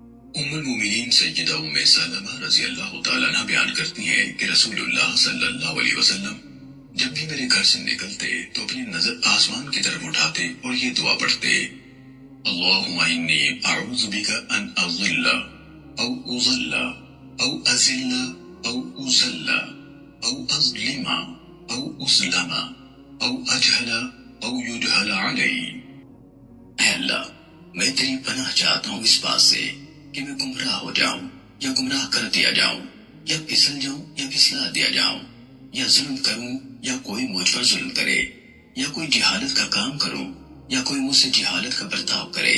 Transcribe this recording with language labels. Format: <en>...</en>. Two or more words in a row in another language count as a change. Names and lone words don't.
<ur>ام المومنین سیدہ ام سلمہ</ur> <ar>رضی اللہ تعالیٰ عنہ</ar> <ur>بیان کرتی ہیں کہ رسول اللہ</ur> <ar>صلی اللہ علیہ وسلم</ar> <ur>جب بھی میرے گھر سے نکلتے تو اپنی نظر آسمان کی طرف اٹھاتے اور یہ دعا پڑھتے:</ur> <ar>اللہم انی اعوذ بک ان اضل او اضل او ازل او ازل او اظلم او اسلم او اجہل او یجہل علی۔</ar> <ur>اے اللہ، میں تیری پناہ چاہتا ہوں اس بات سے کہ میں گمراہ ہو جاؤں یا گمراہ کر دیا جاؤں، یا پھسل جاؤں یا پھسلا دیا جاؤں، یا ظلم کروں یا کوئی مجھ پر ظلم کرے، یا کوئی جہالت کا کام کروں یا کوئی مجھ سے جہالت کا برتاؤ کرے۔</ur>